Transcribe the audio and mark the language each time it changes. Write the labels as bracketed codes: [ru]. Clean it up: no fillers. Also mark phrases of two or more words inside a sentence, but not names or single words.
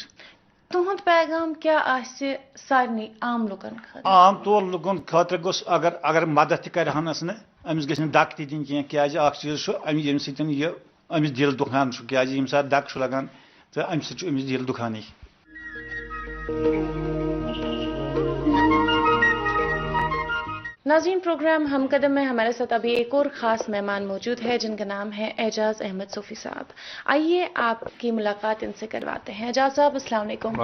[ks] تُہُنٛد پیغام کیٛاہ آسہِ سارنٕے عام لُکن خٲطرٕ؟ عام طور لُکن خٲطرٕ گوٚژھ اگر مدد تہِ کرہن نہٕ أمِس گژھِ نہٕ دک تہِ دِنۍ کینٛہہ کیٛازِ اکھ چیٖز چھُ ییٚمہِ سۭتۍ یہِ أمِس دِل دُکھان چھُ کیٛازِ ییٚمہِ ساتہٕ دک چھُ لگان تہٕ اَمہِ سۭتۍ چھُ أمِس دِل دُکھانٕے. [ur] ناظرین، پروگرام ہم قدم میں ہمارے ساتھ ابھی ایک اور خاص مہمان موجود ہے جن کا نام ہے اعجاز احمد صوفی صاحب. آئیے آپ کی ملاقات ان سے کرواتے ہیں. اعجاز صاحب السلام علیکم.